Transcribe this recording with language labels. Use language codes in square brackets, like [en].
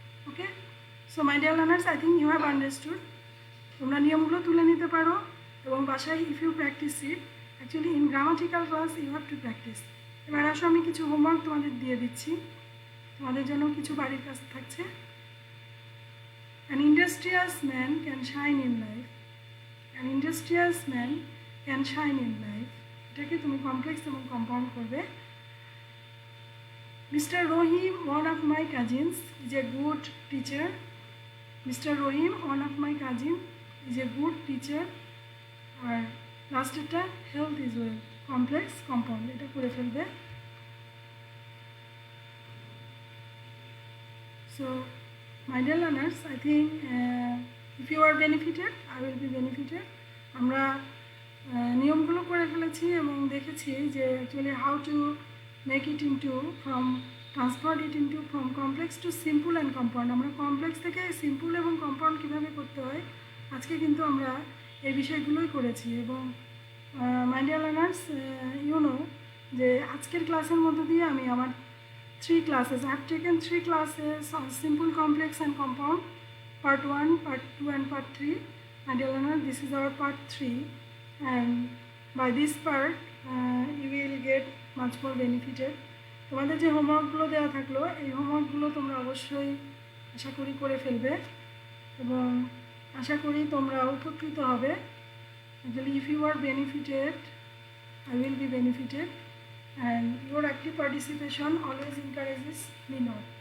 [en] Okay, so my dear learners, I think you have understood. [bn] তোমরা নিয়মগুলো তুলে নিতে পারো এবং বাসায় [en] If you practice it, actually in grammatical class you have to practice. [bn] এবার আসো আমি কিছু হোমওয়ার্ক তোমাদের দিয়ে দিচ্ছি, তোমাদের জন্য কিছু বাড়ির কাজ থাকছে। [en] An industrious man can shine in life, an industrious man can shine in life, [bn] এটাকে তুমি কমপ্লেক্স এবং কম্পাউন্ড করবে। [en] Mr. Rohim, one of my cousins, is a good teacher. Mr. Rohim, one of my cousin, is a good teacher. [bn] আর লাস্টেরটা [en] health is well, [bn] complex compound, এটা করে ফেলবে। [en] So my dear learners, I think if you are benefited, I will be benefited. [bn] আমরা নিয়মগুলো করে ফেলেছি এবং দেখেছি যে actually [en] How to make it into from transfer it into from complex to simple and compound. [bn] আমরা কমপ্লেক্স থেকে simple এবং কম্পাউন্ড কীভাবে করতে হয় আজকে কিন্তু আমরা এই বিষয়গুলোই করেছি। [en] এবং my dear learners, you know [bn] যে আজকের ক্লাসের মধ্য দিয়ে আমি আমার [en] 3 classes, I have taken 3 classes on simple, complex and compound, part 1, part 2 and part 3. My dear learner, this is our part 3, and by this part you will get much more benefited. [bn] তোমাদের যে হোমওয়ার্কগুলো দেওয়া থাকলো এই হোমওয়ার্কগুলো তোমরা অবশ্যই আশা করি করে ফেলবে এবং আশা করি তোমরা উপকৃত হবে। [en] Actually, if you are benefited, I will be benefited, and your active participation always encourages me more.